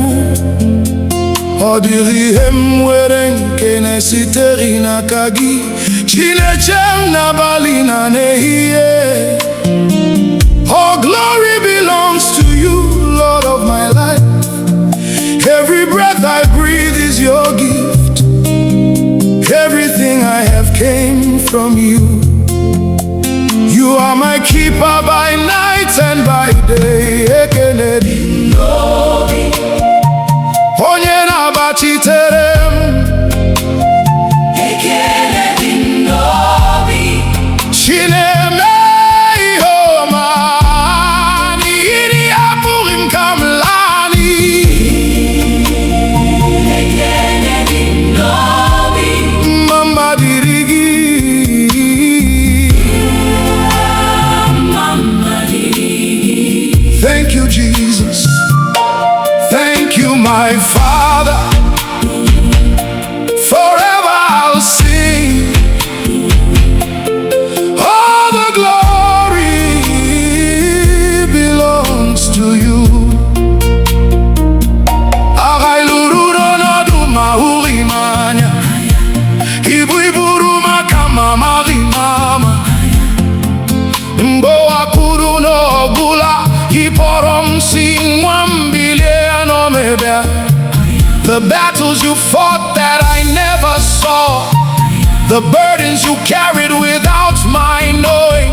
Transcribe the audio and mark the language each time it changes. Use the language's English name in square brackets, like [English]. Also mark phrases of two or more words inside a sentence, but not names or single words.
[Igbo] Ọ dịghị ihe m nwere nke na-esitere n'aka gị, Chineke m n'abalị na n'ehihie. [English] All glory belongs to you, Lord of my life. Every breath I breathe is your gift. Everything I have came from you. You are my keeper by night and by day. [Igbo] Ekene Dị M N'Obi, onye na-agbachitere m. Ekene Dị M N'Obi, chi na-eme ihe ọma, n'ihi na ya apụghị m ka m laa n'iyi. Ekene Dị M N'Obi, mama dịrị gị. [English] Thank you, Jesus. Thank you, my Father. Forever I'll sing. All the glory belongs to you. Agailuru no mahuri manya, iburu makama mama, mbo akuru no gula. The battles you fought that I never saw, the burdens you carried without my knowing.